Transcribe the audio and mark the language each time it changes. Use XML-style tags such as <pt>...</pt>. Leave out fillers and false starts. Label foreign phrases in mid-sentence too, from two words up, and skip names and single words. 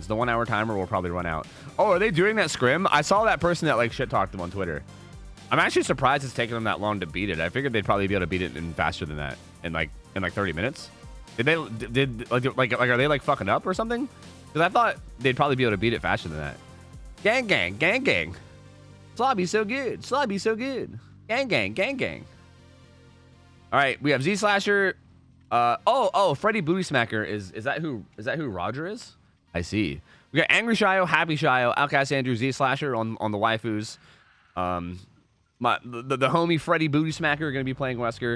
<en>The 1 hour timer will probably run out. Oh, are they doing that scrim? I saw that person that like shit talked him on Twitter. I'm actually surprised it's taken them that long to beat it. I figured they'd probably be able to beat it in faster than that in like 30 minutes. Are they like fucking up or something? Because I thought they'd probably be able to beat it faster than that. Gang gang, gang gang. Slobby so good. Slobby so good. Gang gang, gang gang. All right, we have Z Slasher. Freddy Booty Smacker is that who Roger is? I see. We got Angry Shio, Happy Shio, Outcast Andrew, Z Slasher on the waifus. The homie Freddy Booty Smacker are gonna be playing Wesker.</en>